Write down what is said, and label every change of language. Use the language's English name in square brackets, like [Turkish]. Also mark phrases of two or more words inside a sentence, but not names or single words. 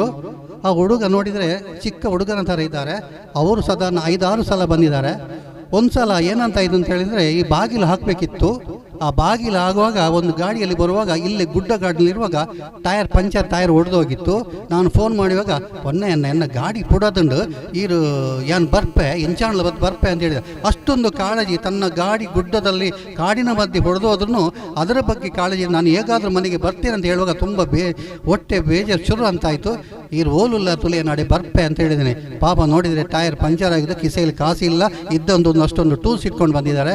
[Kannada] ಆ ಹುಡುಗ ನೋಡಿದರೆ ಚಿಕ್ಕ ಹುಡುಗನ ಥರ ಇದ್ದಾರೆ. ಅವರು ಸಾಧಾರಣ 5-6 ಸಲ ಬಂದಿದ್ದಾರೆ. ಒಂದು ಸಲ ಏನಂತ ಇದು ಅಂತ ಹೇಳಿದರೆ, ಈ ಬಾಗಿಲು ಹಾಕಬೇಕಿತ್ತು. ಆ ಬಾಗಿಲು ಆಗುವಾಗ ಒಂದು ಗಾಡಿಯಲ್ಲಿ ಬರುವಾಗ ಇಲ್ಲಿ ಗುಡ್ಡ ಗಾಡಿನಲ್ಲಿರುವಾಗ [English] puncture tyre [Kannada] ಒಡೆದೋಗಿತ್ತು. ನಾನು ಫೋನ್ ಮಾಡುವಾಗ [Tulu] ಎನ್ನ ಗಾಡಿ ಪುಡದುಂಡು ಈರು ಏನು ಬರ್ಪೆ ಇಂಚಾಣ್ಲ ಬರ್ಪೆ [Kannada] ಅಂತ ಹೇಳಿದೆ. ಅಷ್ಟೊಂದು ಕಾಳಜಿ, ತನ್ನ ಗಾಡಿ ಗುಡ್ಡದಲ್ಲಿ ಕಾಡಿನ ಮಧ್ಯೆ ಹೊಡೆದೋದ್ರೂ ಅದರ ಬಗ್ಗೆ ಕಾಳಜಿ. ನಾನು ಹೇಗಾದರೂ ಮನೆಗೆ ಬರ್ತೇನೆ ಅಂತ ಹೇಳುವಾಗ ತುಂಬ ಹೊಟ್ಟೆ ಬೇಜಾರು ಶುರು ಅಂತಾಯಿತು. [Tulu] ಈರು ಓಲುಲ್ಲ ತುಲೆ ನಾಡೆ ಬರ್ಪೆ [Kannada] ಅಂತ ಹೇಳಿದ್ದೇನೆ. ಪಾಪ ನೋಡಿದರೆ [English] tyre puncture [Kannada] ಆಗಿದೆ, ಕಿಸೆಯಲ್ಲಿ ಕಾಸಿಲ್ಲ, ಇದ್ದೊಂದು ಅಷ್ಟೊಂದು ಟೂಲ್ಸ್ ಇಟ್ಕೊಂಡು ಬಂದಿದ್ದಾರೆ.